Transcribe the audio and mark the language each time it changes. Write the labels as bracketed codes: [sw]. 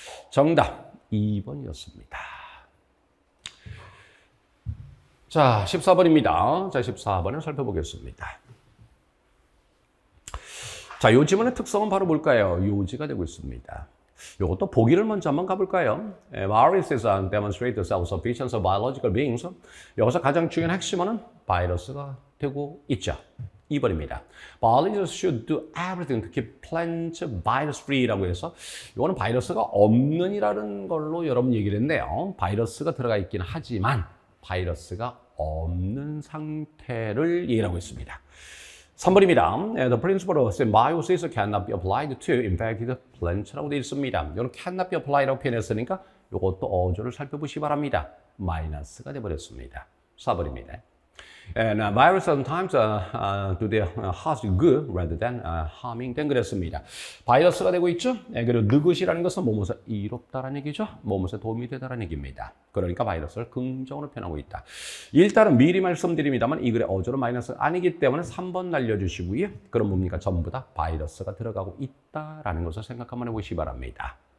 [ko] 정답 2번이었습니다. 자, 14번입니다. 자, 14번을 살펴보겠습니다. 자, 요 지문의 특성은 바로 뭘까요? 요지가 되고 있습니다. 요것도 보기를 먼저 한번 가볼까요? [en] Viruses demonstrate the self-sufficiency of biological beings. [ko] 여기서 가장 중요한 핵심어는 바이러스가 되고 있죠. 2번입니다. [en] Biologists should do everything to keep plants virus-free [ko] 라고 해서 이거는 바이러스가 없는이라는 걸로 여러분 얘기를 했네요. 바이러스가 들어가 있긴 하지만 바이러스가 없는 상태를 얘기하고 있습니다. 3번입니다. [en] The principle of symbiosis cannot be applied to infected plants [ko] 라고 되어 있습니다. 이거는 [en] cannot be applied [ko] 라고 표현했으니까 이것도 어조를 살펴보시기 바랍니다. 마이너스가 되어버렸습니다. 4번입니다. [en] And virus sometimes do their good rather than harming. [ko] 된 그랬습니다. 바이러스가 되고 있죠. 그리고 느긋이라는 것은 몸에서 이롭다라는 얘기죠. 몸에 도움이 되다라는 얘기입니다. 그러니까 바이러스를 긍정으로 표현하고 있다. 일단은 미리 말씀드립니다만 이 글의 어조는 마이너스가 아니기 때문에 3번 날려주시고요. 그럼 뭡니까? 전부 다 바이러스가 들어가고 있다라는 것을 생각 한번 해보시기 바랍니다.